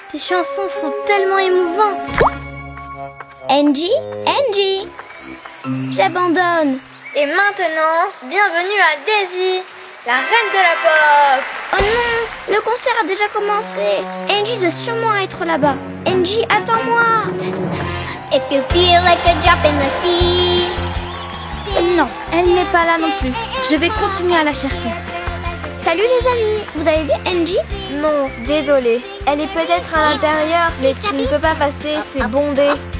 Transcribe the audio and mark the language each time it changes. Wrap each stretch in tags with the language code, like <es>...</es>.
<fr>Tes chansons sont tellement émouvantes. Angie, j'abandonne. Et maintenant, bienvenue à Daisy, la reine de la pop. Oh non, le concert a déjà commencé. Angie doit sûrement être là-bas. Angie, attends-moi.</fr> <en>If you feel like a drop in the sea.</en> <fr>Non, elle n'est pas là non plus. Je vais continuer à la chercher. Salut les amis, vous avez vu Angie? Non, désolée. Elle est peut-être à l'intérieur, mais tu ne peux pas passer, c'est bondé.</fr>